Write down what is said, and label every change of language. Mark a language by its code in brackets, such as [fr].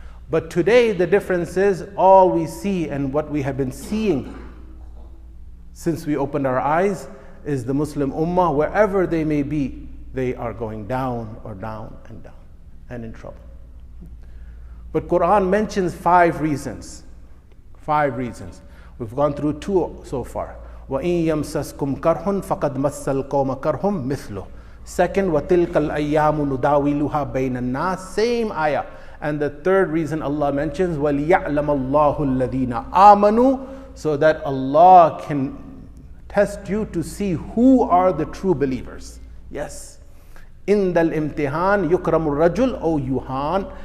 [en] But today the difference is, all we see and what we have been seeing since we opened our eyes is the Muslim Ummah, wherever they may be, they are going down or down and down and in trouble. But Quran mentions 5 reasons. 5 reasons. We've gone through 2 so far. [ar] وَإِن يَمْسَسْكُمْ كَرْهٌ فَقَدْ مَسَّ الْقَوْمَ كَرْهٌ مِثْلُهُ. Second, وَتِلْكَ الْأَيَّامُ نُدَاوِلُهَا بَيْنَ النَّاسِ. [en] Same ayah. And the third reason Allah mentions, [ar] وَلِيَعْلَمَ اللَّهُ الَّذِينَ آمَنُوا, [en] so that Allah can test you to see who are the true believers. Yes. In the [ar] imtihan yukramur rajul o yuhan.